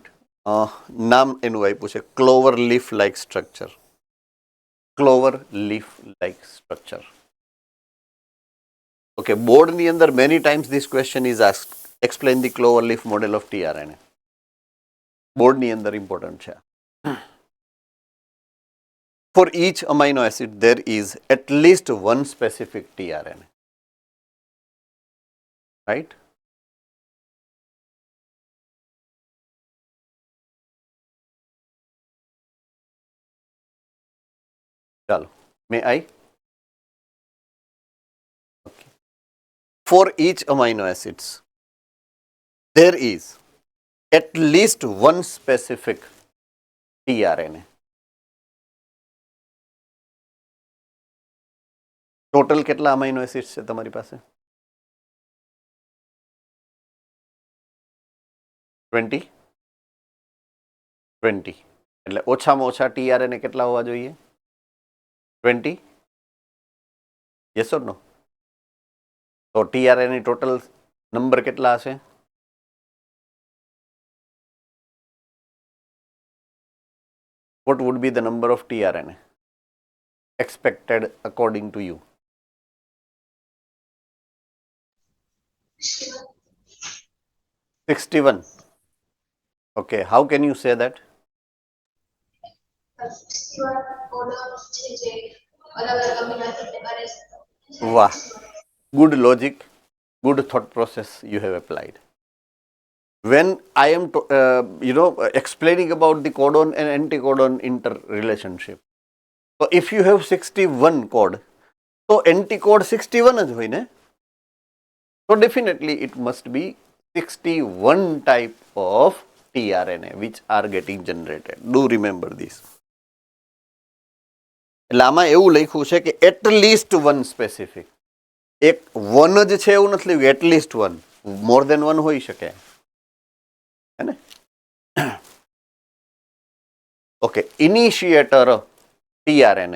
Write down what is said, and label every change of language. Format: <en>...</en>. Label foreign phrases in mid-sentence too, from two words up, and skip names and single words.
<gu>નામ એનું આપ્યું છે</gu> <en>clover leaf like structure. clover leaf like structure. ઓકે,</en> <gu>બોર્ડની અંદર</gu> <en>many times this question is asked. Explain the clover leaf model of tRNA.</en> <gu>બોર્ડની અંદર ઇમ્પોર્ટન્ટ છે.</gu> <en>For each amino acid, there is at least one specific tRNA, right? Chalo, may I? Okay. For each amino acids, there is at least one specific tRNA.</en> <gu>ટોટલ કેટલા</gu> <en>amino acids</en> <gu>છે તમારી પાસે? 20. એટલે ઓછામાં ઓછા ટીઆરએનએ કેટલા હોવા જોઈએ?</gu> <en>20. yes or no?</en> <gu>તો ટીઆરએનએ</gu> <en>total number</en> <gu>કેટલા હશે?</gu> <en>What would be the number of tRNA expected according to you? 61. Okay, how can you say that?</en> <gu>61 કોડોન્સ છે જે અલગ-અલગ</gu> <en>amino acidને</en> <gu>કરે છે.</gu> <en>Wow, good logic, good thought process you have applied. When I am explaining about the codon and anticodon interrelationship, so if you have 61 code, so anticode 61</en> <gu>જ હોય ને?</gu> <en>So definitely it must be 61 type of tRNA which are getting generated. Do remember this.</en> <gu>એટલે આમાં એવું લખ્યું છે કે</gu> <en>at least one specific.</en> <gu>એક વન જ છે એવું નથી લખ્યું,</gu> <en>at least one. more than one</en> <gu>હોઈ શકે, હે ને?</gu> <en>ઓકે, initiator tRNA.</en>